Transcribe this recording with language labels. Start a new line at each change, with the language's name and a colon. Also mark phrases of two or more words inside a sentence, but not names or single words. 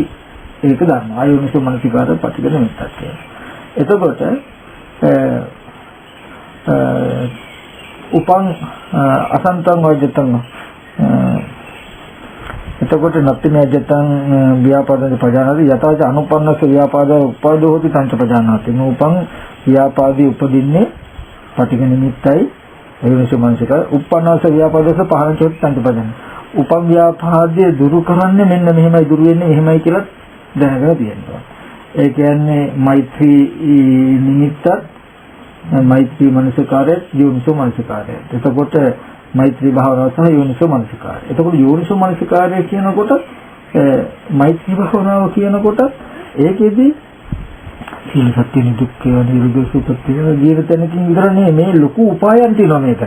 Sinhala: ඒක ගන්න. ආයෝනිසෝ මනසිකාර පටිඝ නිමිත්තක් කියලා.
Pali: එතකොට උපං අසන්තං වජතං එතකොට නත්තිමය ජතං ව්‍යාපාදේ පජානාති යතච අනුපන්නස ව්‍යාපාද උපදෝ හොති තංච පජානාති
Sinhala: නූපං ව්‍යාපාදී උපදින්නේ පටිඝ නිමිත්තයි
Pali: ආයෝනිසෝ මනසිකාර උපන්නස ව්‍යාපාදස පහරංච හොති තංච පජානාති
Sinhala: උපං ව්‍යාපාදයේ දුරු කරන්නේ මෙන්න මෙහෙමයි දුරු වෙන්නේ එහෙමයි කියලා දැනගෙන තියෙනවා. ඒ කියන්නේ මෛත්‍රී නිමිත්තත් මෛත්‍රී මනසිකාරය යෝනිසෝ මනසිකාරය. එතකොට මෛත්‍රී භාවනාව සහ යෝනිසෝ මනසිකාරය. එතකොට යෝනිසෝ මනසිකාරය කියනකොට මෛත්‍රී භාවනාව කියනකොට ඒකෙදි සීල සත්‍ය නිදුක්ඛය නිරෝධ සුපත්‍ය ජීවිතනකින් විතර මේ ලොකු උපායන් තියෙනවා මේකට.